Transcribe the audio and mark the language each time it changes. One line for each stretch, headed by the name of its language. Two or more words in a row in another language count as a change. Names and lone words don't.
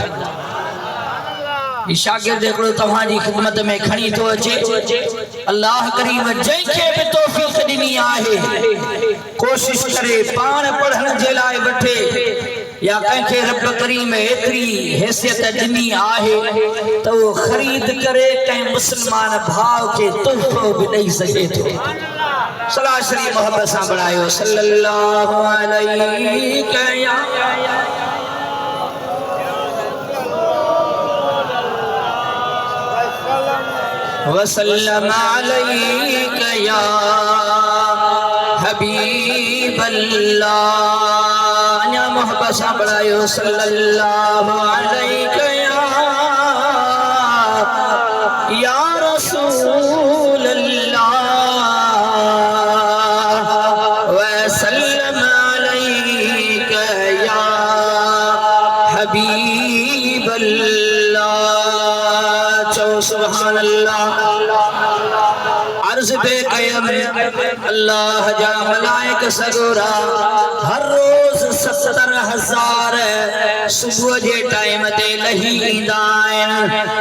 Sindhi: शागिर्द हिकिड़ो तव्हांजी ख़िदमत में खणी थो अचे, अल्लाह करीम जंहिंखे बि तौफ़ीक़ ॾिनी आहे कोशिश करे पाण पढ़ण जे लाइ वठे, या कंहिंखे रब करीम एतिरी हैसियत ॾिनी आहे त उहो ख़रीद करे कंहिं मुस्लमान भाउ खे तोहफ़ो बि ॾेई सघे थो। सलाह शरीफ़ मोहब्बत सां बढ़ायो।
Arabic: صلى الله عليه وسلم عليك يا حبيب الله.
Sindhi: या मोहब्बत सां बढ़ायो।
Arabic: صلى الله عليك يا رسول الله وسلم عليك يا حبيب الله.
Sindhi: चो
Arabic: سبحان الله.
Sindhi: अर्ज़ पे क़यम अल्लाह जा मलाइक सगोरा हर रोज़ 70,000 सुबह जे टाइम ते लही ईंदा आहिनि।